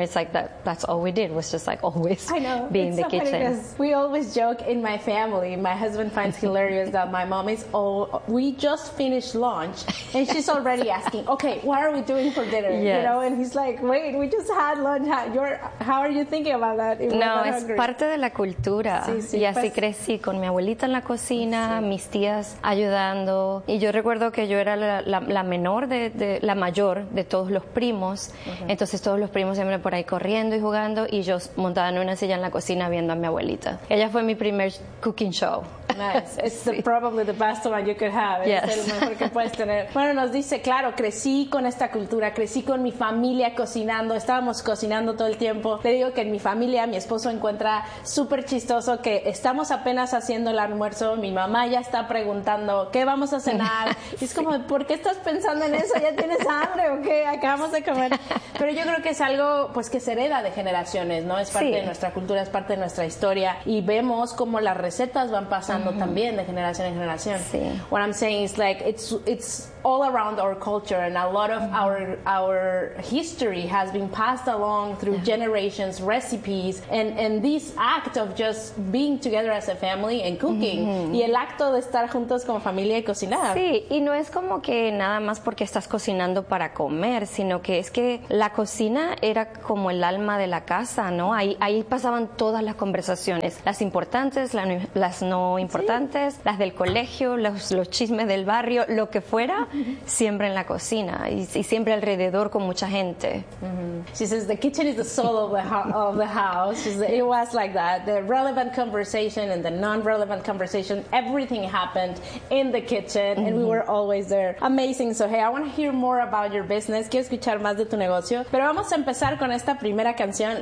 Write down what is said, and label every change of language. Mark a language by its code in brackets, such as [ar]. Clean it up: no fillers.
[en] It's like that, that's all we did was just like always be in the kitchen. I know. It's so funny because we always joke in my family. My husband finds hilarious that my mom is old. We just finished lunch and she's already asking, okay, what are we doing for dinner? Yes. You know, and he's like, wait, we just had lunch. How are you thinking about that? [es] No, es parte de la cultura. Sí, sí. Y así crecí con mi abuelita en la cocina, sí. Mis tías ayudando. Y yo recuerdo que yo era la menor de la mayor de todos los primos. Uh-huh. Entonces todos los primos siempre por ahí corriendo y jugando y yo montada en una silla en la cocina viendo a mi abuelita. Ella fue mi primer [en] cooking show. Nice. It's the, probably the best one you could have. Yes. [es] Es el mejor que puedes tener. Bueno, nos dice, claro, crecí con esta cultura, crecí con mi familia cocinando, estábamos cocinando todo el tiempo. Le digo que en mi familia mi esposo encuentra súper chistoso que estamos apenas haciendo el almuerzo, mi mamá ya está preguntando qué vamos a cenar. Sí. Y es como, ¿por qué estás pensando en eso? ¿Ya tienes hambre o qué? Acabamos de comer. Pero yo creo que es algo pues que se hereda de generaciones, ¿no? Es parte de nuestra cultura, es parte de nuestra historia y vemos cómo las recetas van pasando. También de generación en generación. Sí. [en] What I'm saying is like it's all around our culture and a lot of our history has been passed along through generations, recipes, and this act of just being together as a family and cooking. Mm-hmm. [es] Y el acto de estar juntos como familia y cocinar. Sí, y no es como que nada más porque estás cocinando para comer, sino que es que la cocina era como el alma de la casa, ¿no? Ahí pasaban todas las conversaciones, las importantes, las no importantes, sí, las del colegio, los chismes del barrio, lo que fuera, siempre en la cocina y siempre alrededor con mucha gente. Mm-hmm. [en] She says the kitchen is the soul of the house. She says it was like that. The relevant conversation and the non-relevant conversation, everything happened in the kitchen, mm-hmm, and we were always there. Amazing. So, hey, I want to hear more about your business. [es] Quiero escuchar más de tu negocio. Pero vamos a empezar con esta primera canción.